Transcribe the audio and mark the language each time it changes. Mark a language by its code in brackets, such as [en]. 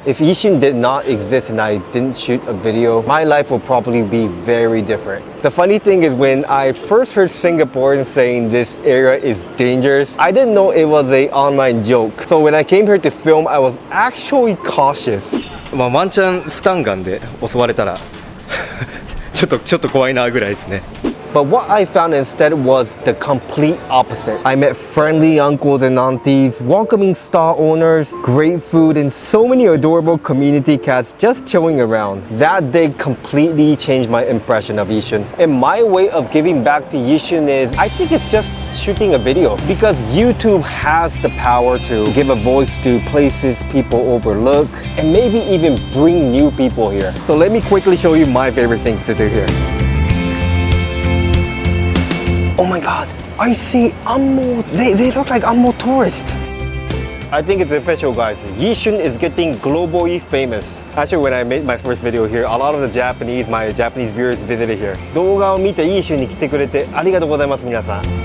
[en] If Yishun did not exist and I didn't shoot a video, my life would probably be very different. The funny thing is when I first heard Singaporeans saying this area is dangerous, I didn't know it was an online joke. So when I came here to film, I was actually cautious. [ja] ワンチャンスタンガンで襲われたらちょっと怖いなぐらいですね。 [en] But what I found instead was the complete opposite. I met friendly uncles and aunties, welcoming stall owners, great food, and so many adorable community cats just chilling around. That day completely changed my impression of Yishun. And my way of giving back to Yishun is, I think it's just shooting a video, because YouTube has the power to give a voice to places people overlook and maybe even bring new people here. So let me quickly show you my favorite things to do here. Oh my god, I see Ammo. They look like Ammo tourists. I think it's official, guys. Yishun is getting globally famous. Actually, when I made my first video here, a lot of my Japanese viewers visited here. [ja] 動画を見てYishunに来てくれてありがとうございます皆さん。